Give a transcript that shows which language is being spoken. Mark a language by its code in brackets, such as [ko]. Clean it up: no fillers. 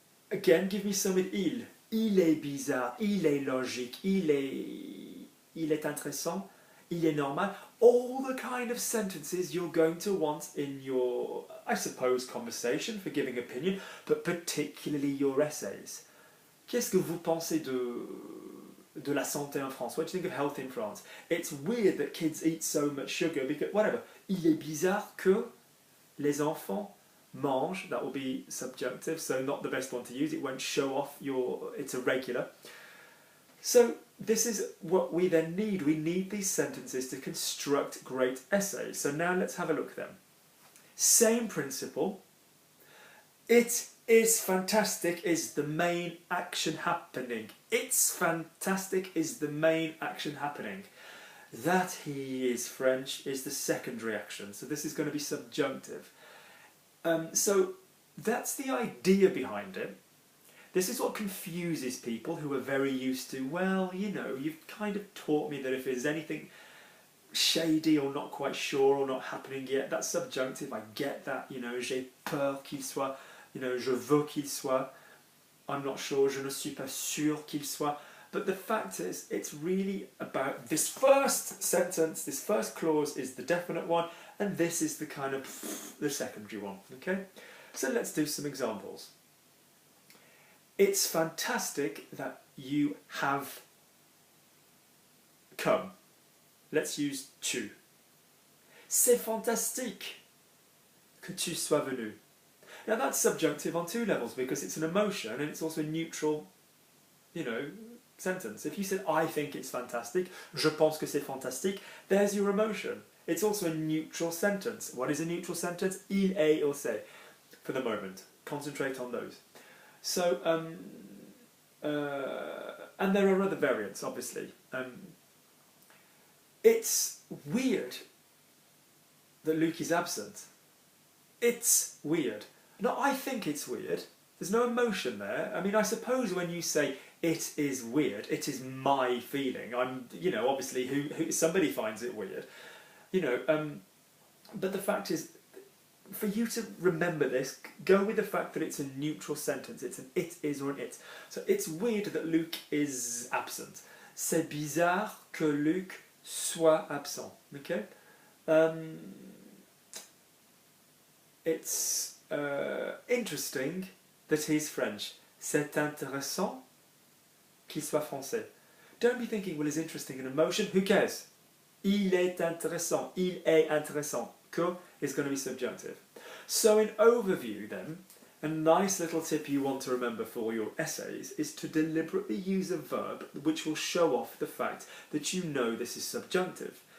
[en] Again, give me some with il. [fr] Il est bizarre. Il est logique. Il est intéressant. Il est normal. [en] All the kind of sentences you're going to want in your, I suppose, conversation for giving opinion, but particularly your essays. [fr] Qu'est-ce que vous pensez de la santé en France? [en] What do you think of health in France? It's weird that kids eat so much sugar because, whatever. [fr] Il est bizarre que les enfants mangent, [en] that will be subjunctive, so not the best one to use. It won't show off it's irregular. So this is what we then need. We need these sentences to construct great essays. So now let's have a look then. Same principle. It is fantastic is the main action happening. It's fantastic is the main action happening. That he is French is the secondary action. So this is going to be subjunctive. So that's the idea behind it. This is what confuses people who are very used to, well, you know, you've kind of taught me that if there's anything shady or not quite sure or not happening yet, that's subjunctive. I get that, you know, [fr] j'ai peur qu'il soit, [en] you know, [fr] je veux qu'il soit, [en] I'm not sure, [fr] je ne suis pas sûr qu'il soit. [en] But the fact is, it's really about this first sentence, this first clause is the definite one, and this is the kind of the secondary one, okay? So let's do some examples. It's fantastic that you have come. Let's use tu. [fr] C'est fantastique que tu sois venu. [en] Now that's subjunctive on two levels because it's an emotion and it's also a neutral, you know, sentence. If you said, I think it's fantastic, [fr] je pense que c'est fantastique, [en] there's your emotion. It's also a neutral sentence. What is a neutral sentence? Il est or c'est. For the moment. Concentrate on those. So, and there are other variants, obviously. It's weird that Luke is absent. It's weird. No, I think it's weird. There's no emotion there. I mean, I suppose when you say it is weird, it is my feeling. I'm, you know, obviously who somebody finds it weird, you know. But the fact is, for you to remember this, go with the fact that it's a neutral sentence. It's an it is or an it. So it's weird that Luke is absent. [fr] C'est bizarre que Luc soit absent. [en] Okay. It's interesting that he's French. [fr] C'est intéressant qu'il soit français. [en] Don't be thinking, well, it's interesting in emotion. Who cares? [fr] Il est intéressant. Il est intéressant. [en] Que is going to be subjunctive. So in overview then, a nice little tip you want to remember for your essays is to deliberately use a verb which will show off the fact that you know this is subjunctive.